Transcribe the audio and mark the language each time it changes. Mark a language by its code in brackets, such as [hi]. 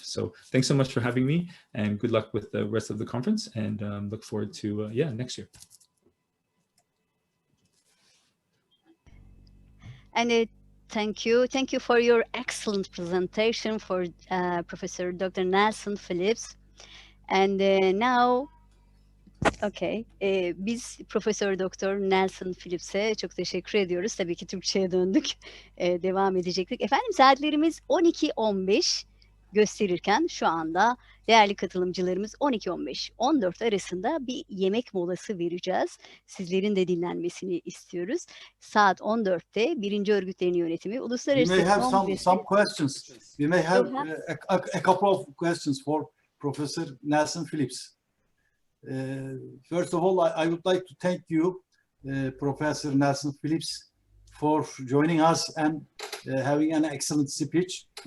[en] So thanks so much for having me, and good luck with the rest of the conference, and look forward to next year. And thank you for your excellent presentation for Professor Dr. Nelson Phillips. And now, okay, [tr] biz Profesör Doktor Nelson Phillips'e çok teşekkür ediyoruz. Tabii ki Türkçe'ye döndük. Devam edecektik. Efendim, saatlerimiz 12:15 gösterirken şu anda değerli katılımcılarımız 12:15-14 arasında bir yemek molası vereceğiz. Sizlerin de dinlenmesini istiyoruz. Saat 14'te 1. Örgütlerin Yönetimi Uluslararası [en] We may have [tr] Kongresi. [en] some questions. We may have a couple of questions for Professor Nelson Phillips. First of all, I would like to thank you, Professor Nelson Phillips, for joining us and having an excellent speech.